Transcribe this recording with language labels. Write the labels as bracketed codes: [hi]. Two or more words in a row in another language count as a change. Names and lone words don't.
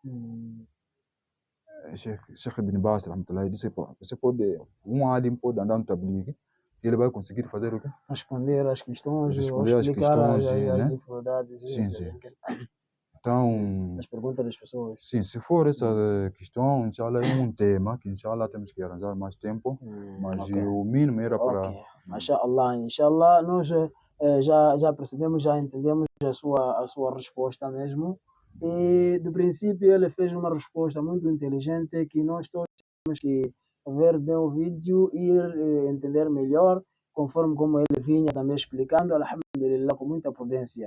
[pt] Sheikh Ibn Baz, rahmatullahi, disse, você pode, um alim pode andar no Tabligh, que ele vai conseguir fazer o quê? Responder às questões, responder às questões, as né? dificuldades. Sim. Então, as perguntas das pessoas. Sim, se for essa questão, inshallah, é um tema que inshallah temos que arranjar mais tempo, mas o mínimo era para... Mashallah, inshallah, nós já percebemos, já entendemos a sua resposta mesmo. E, do princípio, ele fez uma resposta muito inteligente que nós todos temos que ver bem o vídeo e entender melhor, conforme como ele vinha também explicando, alhamdulillah, com muita prudência.